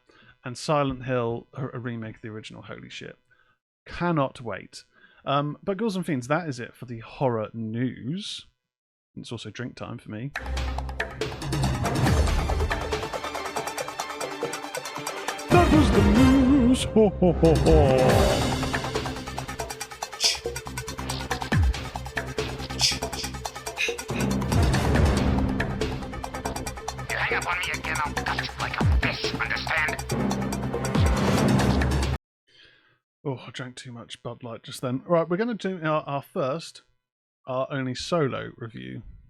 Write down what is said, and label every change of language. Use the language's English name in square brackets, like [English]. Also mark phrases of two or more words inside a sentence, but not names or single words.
[English] And Silent Hill, a remake of the original, holy shit. Cannot wait. But Ghouls and Fiends, that is it for the horror news. It's also drink time for me. That was the news. Ho, ho, ho, ho. Hang up on me again, I'll cut you like a fish, understand? Oh, I drank too much Bud Light just then. Right, we're going to do our first, our only solo review.